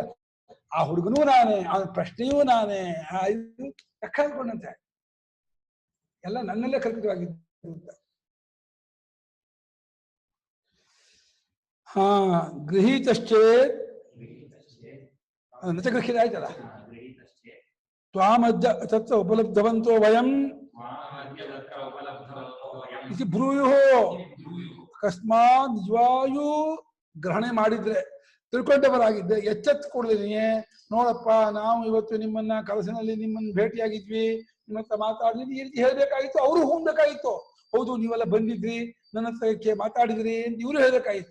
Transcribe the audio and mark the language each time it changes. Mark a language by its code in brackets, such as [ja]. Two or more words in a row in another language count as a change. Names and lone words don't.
[kn] ಆ ಹುಡುಗನೂ ನಾನೇ, ಅವನ ಪ್ರಶ್ನೆಯೂ ನಾನೇ, ಇದು ಲೆಕ್ಕ ಹಾಕೊಂಡಂತೆ ಎಲ್ಲ ನನ್ನಲ್ಲೇ ಕಲ್ಪಿತವಾಗಿದ್ದು ಅಂತ. [sa] ಹಾ ಗೃಹೀತಶ್ಚೇತ್ ನಚಗೃಹ್ಯದ ಆಯ್ತಲ್ಲ. ತ್ವಾಮದ್ಯ ತತ್ರ ಉಪಲಬ್ಧವಂತೋ ವಯಂ ಇತಿ ಬ್ರೂಯುಃ. [kn] ಅಕಸ್ಮಾತ್ ನಿಜವಾಯೂ ಗ್ರಹಣೆ ಮಾಡಿದ್ರೆ, ತಿಳ್ಕೊಂಡವರಾಗಿದ್ದೆ, ಎಚ್ಚೆತ್ತು ಕೊಡ್ದೇನೆ, ನೋಡಪ್ಪ ನಾವು ಇವತ್ತು ನಿಮ್ಮನ್ನ ಕನಸಿನಲ್ಲಿ ನಿಮ್ಮನ್ನ ಭೇಟಿಯಾಗಿದ್ವಿ, ನಿಮ್ಮ ಹತ್ರ ಮಾತಾಡಿದ್ವಿ, ಈ ರೀತಿ ಹೇಳ್ಬೇಕಾಗಿತ್ತು. ಅವರು ಹೋಗ್ಬೇಕಾಗಿತ್ತು. ಹೌದು ನೀವೆಲ್ಲ ಬಂದಿದ್ರಿ, ನನ್ನ ಹತ್ರಕ್ಕೆ ಮಾತಾಡಿದ್ರಿ ಅಂತ ಇವರು ಹೇಳ್ಬೇಕಾಗಿತ್ತು.